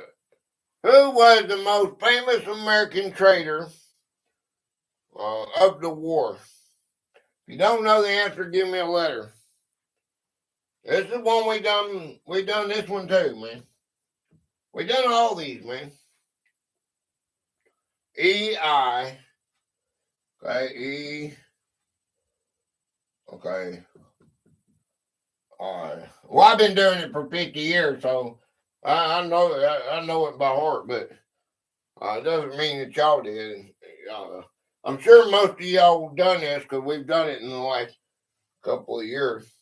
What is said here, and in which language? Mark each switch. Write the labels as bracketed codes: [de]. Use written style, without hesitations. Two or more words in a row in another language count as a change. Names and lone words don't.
[en] Who was the most famous American trader of the war? If you don't know the answer, give me a letter. This is one we done. We done this one too, man. We done all these, man. E-I. Okay, E. Okay. All right. Well, I've been doing it for 50 years, so I know it by heart, but it doesn't mean that y'all did. I'm sure most of y'all done this because we've done it in the last couple of years.